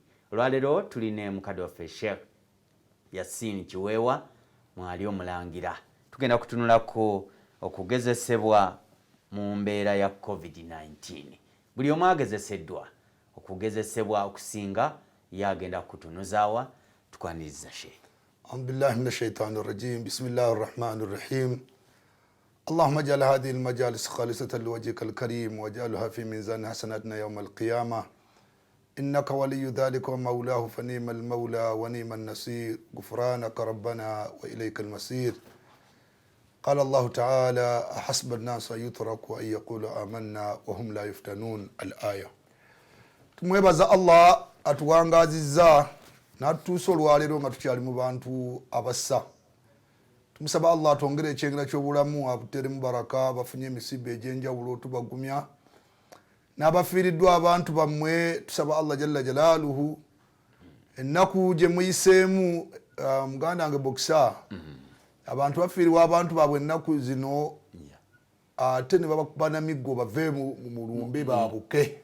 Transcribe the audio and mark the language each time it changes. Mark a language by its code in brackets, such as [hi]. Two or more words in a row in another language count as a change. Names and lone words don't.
[lg] Olwaleero tulina mukadde waffe Sheikh Yasin Kiweewa mwali omulangira. Tugenda kutunulako okugezesebwa mu mbeera ya COVID-19. Buli omu agezeseddwa okugezesebwa okusinga yagenda kutunuzaawa. Tukwaniriza Sheikh. [ar] أعوذ بالله من الشيطان الرجيم بسم الله الرحمن الرحيم اللهم اجعل هذه المجالس خالصة لوجهك الكريم واجعلها في ميزان حسناتنا يوم القيامة إنك ولي ذلك ومولاه فنيم المولى ونيم النصير غفرانك ربنا وإليك المصير قال الله تعالى حسب الناس أن يتركوا أن يقولوا آمنا وهم لا يفتنون الآية. [lg] tumwebaza Allah atuwangazizza n'atutuusa olwaleero nga tukyali mu bantu abassa. Tumusaba Allah atwongere ekyengera ky'obulamu abuteremu baraka, bafunye emisiba egy'enjawulo tubagumya, n'abafiiriddwa abantu bammwe tusaba Allah [ar] جل جلاله [lg] ennaku gye muyiseemu muganda wange Bokisa abantu bafiiribwa abantu baabwe ennaku zino ate ne babakuba na miggo bave mu lumbe baabuke.